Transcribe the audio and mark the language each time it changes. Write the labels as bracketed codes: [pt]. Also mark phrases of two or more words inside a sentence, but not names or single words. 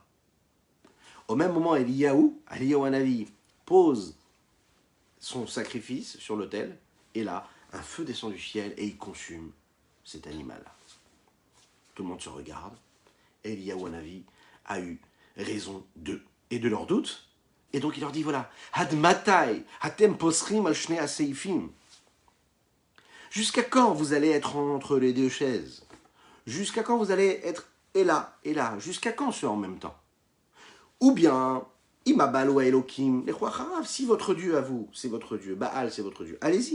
[fr] Au même moment, Eliyahu Hanavi pose son sacrifice sur l'autel et là, un feu descend du ciel et il consume cet animal-là. Tout le monde se regarde. Eliyahu Hanavi a eu raison d'eux et de leurs doutes. Et donc il leur dit, voilà, [he] עד מתי, אתם פוסחים על שני הסעיפים. [fr] Jusqu'à quand vous allez être entre les deux chaises? Jusqu'à quand vous allez être et là? Jusqu'à quand ce en même temps? Ou bien, Imabal ou Elohim, si votre Dieu à vous, c'est votre Dieu, Baal c'est votre Dieu, allez-y.